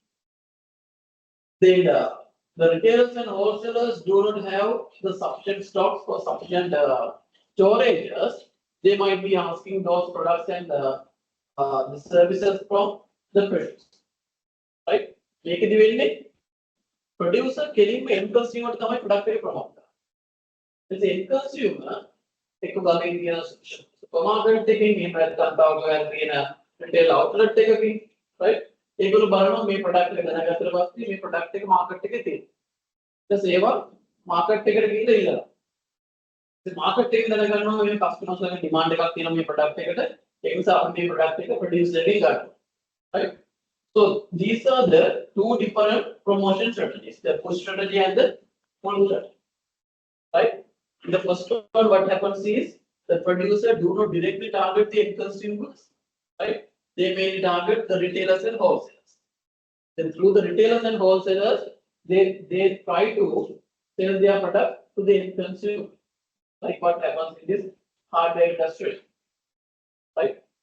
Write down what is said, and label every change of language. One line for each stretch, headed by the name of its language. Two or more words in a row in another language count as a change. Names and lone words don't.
English: Then the retailers and wholesalers do not have the sufficient stocks for sufficient storages. They might be asking those products and the services from the producer, right? Make it
Sinhala: වෙන්නේ producer කෙලින්ම
English: end consumer
Sinhala: තමයි product එක promote කරන්නේ.
English: The end consumer
Sinhala: එක ගමේ තියෙන supermarket එකකින් එහෙම නැත්නම් තව තියෙන
English: retail outlet
Sinhala: එකකින්, right? ඒගොල්ලෝ බලනවා මේ product එක දැනගත්තට පස්සේ මේ product එක market එකේ තියෙනවා. ඊට ඒවා market එකට ගිහිල්ලා ඉල්ලනවා. ඉතින් market එකෙන් දැනගන්නවා මේ customers ලාගේ demand එකක් තියෙනවා මේ product එකට. ඒ නිසා අපි මේ product එක producer එකෙන් ගන්නවා.
English: Right? So these are the two different promotion strategies, the push strategy and the pull strategy. Right? In the first one, what happens is the producer do not directly target the end consumers. Right? They mainly target the retailers and wholesalers. Then through the retailers and wholesalers, they try to sell their product to the end consumer, like what happens in this hardware industry, right?